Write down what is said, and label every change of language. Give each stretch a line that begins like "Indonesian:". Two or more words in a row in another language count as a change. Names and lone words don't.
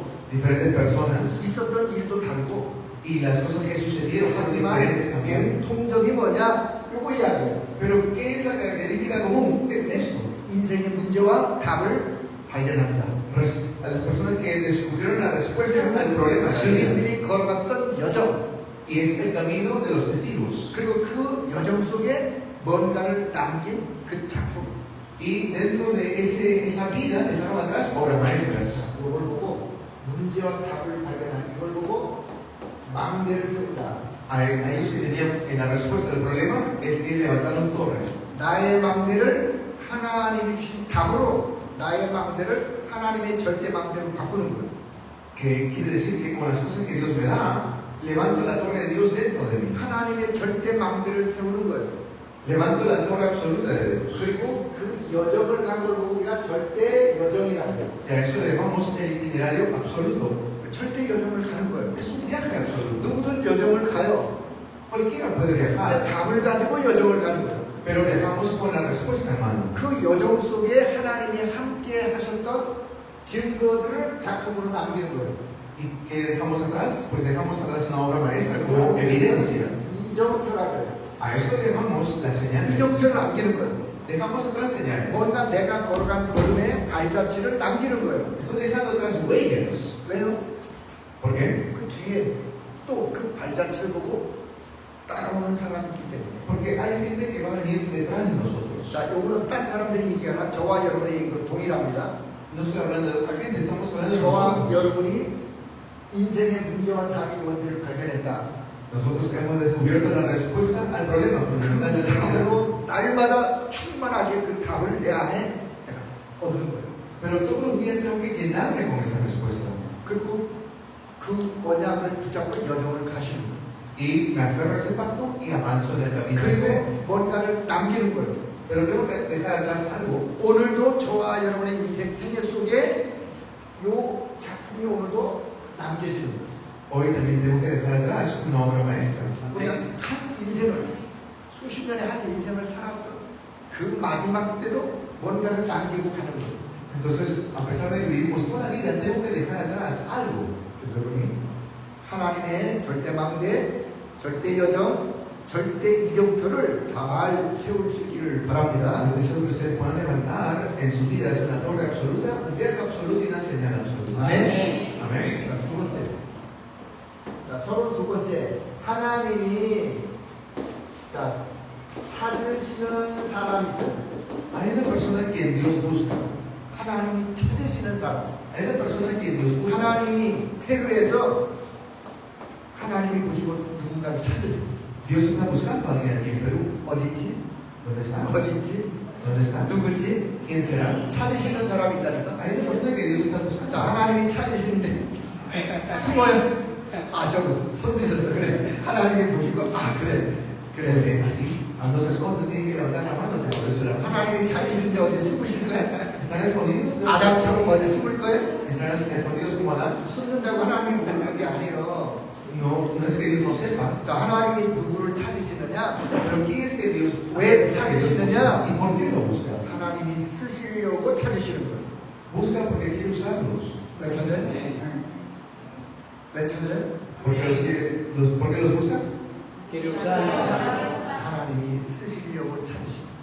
Spanish: diferentes personas
Korean: 있었던 일도 다르고,
Spanish: y las cosas que sucedieron fueron diferentes también.
Korean: 공통점이 뭐냐? 요거 이야기예요.
Spanish: Pero ¿qué es la característica común? Es esto.
Korean: 인생의 문제와 답을 발견한 자.
Spanish: A las personas que descubrieron la respuesta al problema de la vida.
Korean: 증인들이 걸어갔던 여정.
Spanish: Y es el camino de los testigos.
Korean: 그리고 그 여정 속에 뭔가를 남긴 그 작품.
Spanish: Y dentro de esa vida dejaron atrás obras maestras.
Korean: 이걸 보고 문제와 답을 발견한 이걸 보고 망대를 세운다.
Spanish: A ellos que tenían en la respuesta del problema es que levantaron torre.
Korean: 나의 망대를 하나님이 주신 답으로 나의 망대를 하나님의 절대 망대로 바꾸는 거예요.
Spanish: Que quiere decir que con las cosas que Dios me da, levanto la torre de Dios dentro de mí.
Korean: 하나님의 절대 망대를 세우는 거예요.
Spanish: Levanto la torre absoluta de Dios.
Korean: 그리고 그 여정을 간 걸 보고 우리가 절대 여정이라는 거예요.
Spanish: Y a eso le llamamos el itinerario absoluto.
Korean: 그 절대 여정을 가는 거예요.
Spanish: Es un viaje absoluto.
Korean: 누구든 여정을 가요.
Spanish: Cualquiera puede viajar,
Korean: 답을 가지고 여정을 가는 거예요.
Spanish: pero viajamos con la respuesta en mano.
Korean: 그 여정 속에 하나님이 함께 하셨던 증거들을 작품으로 남기는 거예요.
Spanish: ¿Y qué dejamos atrás? Pues dejamos atrás una obra maestra como evidencia.
Korean: 이정표라고 해요.
Spanish: A esto le llamamos las señales.
Korean: 이정표를 남기는 거예요.
Spanish: Dejamos atrás señales.
Korean: 뭔가 내가 걸어간 걸음의 발자취를 남기는 거예요.
Spanish: Estoy dejando atrás huellas.
Korean: 왜요?
Spanish: ¿Por qué?
Korean: 그 뒤에 또 그 발자취를 보고 따라오는 사람이 있기 때문에.
Spanish: Porque hay gente que va a venir detrás de nosotros.
Korean: 자, 요거는 딴 사람들이 얘기하나 저와 여러분의 얘기도 동일합니다.
Spanish: No estoy hablando de otra gente, estamos hablando de
Korean: 저와
Spanish: nosotros.
Korean: 여러분이 인생의 문제와 답이 뭔지를 발견했다.
Spanish: Nosotros hemos descubierto la respuesta al problema fundamental de la vida.
Korean: 답으로 날마다 충만하게 그 답을 내 안에 얻는 거예요.
Spanish: Pero todos los días tengo que llenarme con esa respuesta.
Korean: 그리고 그 언약을 붙잡고 여정을 가시는 거예요.
Spanish: Y me aferro a ese pacto y avanzo en el camino de fe.
Korean: 그리고 뭔가를 남기는 거예요.
Spanish: Pero tengo que dejar atrás algo.
Korean: 오늘도 저와 여러분의 인생 생애 속에 요 작품이 오늘도 남겨지는 거예요.
Spanish: Hoy también tengo que dejar atrás una obra maestra.
Korean: 우리가 한 인생을 수십 년의 한 인생을 살았어. 그 마지막 때도 뭔가를 남기고 가는 거예요.
Spanish: Entonces, a pesar de que vivimos toda la vida, tengo que dejar atrás algo.
Korean: 그래서 여러분이 하나님의 절대 망대, 절대 여정, 절대 이정표를 잘 세울 수 있기를 바랍니다.
Spanish: Yo deseo que ustedes puedan levantar en sus vidas una torre absoluta, un viaje absoluto y una señal absoluta.
Korean: 아멘.
Spanish: Amén.
Korean: 자, 두 번째. 자, 32번째. 하나님이 자, 찾으시는 사람이 있어요.
Spanish: Hay una persona que Dios busca.
Korean: 하나님이 찾으시는 사람.
Spanish: Hay una persona que Dios busca.
Korean: 하나님이 페루에서 하나님이 보시고 누군가를 찾으세요.
Spanish: Dios está buscando a alguien aquí en Perú.
Korean: 어디지?
Spanish: ¿Dónde está?
Korean: 어디지?
Spanish: ¿Dónde está?
Korean: 누구지?
Spanish: ¿Quién será?
Korean: 찾으시는 사람이 있다니까.
Spanish: Hay una persona que Dios está buscando.
Korean: 자, 하나님이 찾으시는데 숨어요. 아, 저거 손 드셨어. 그래. 하나님이 보시고, 아, 그래.
Spanish: Muy
Korean: 그래.
Spanish: bien, así. Cuando se esconden, tienen que levantar la mano. Por eso la mano.
Korean: 하나님이 찾으시는데 어디 숨으실 거야?
Spanish: ¿Están escondidos?
Korean: 아담처럼 어디 숨을 거예요?
Spanish: ¿Están escondidos como Adán?
Korean: 숨는다고 하나님이 모르는 게 아니에요.
Spanish: No, no es que Dios no sepa.
Korean: 자, 하나님이 누구를 찾으시느냐?
Spanish: Pero ¿quién es que Dios
Korean: 왜 찾으시느냐?
Spanish: ¿Y por qué lo busca?
Korean: 하나님이 쓰시려고 찾으시는 거예요.
Spanish: Busca porque quiere usarlos.
Korean: 왜 찾아요? 왜 찾아요?
Spanish: ¿Por qué los busca?
Korean: 하나님이 쓰시려고 찾으시는 거예요.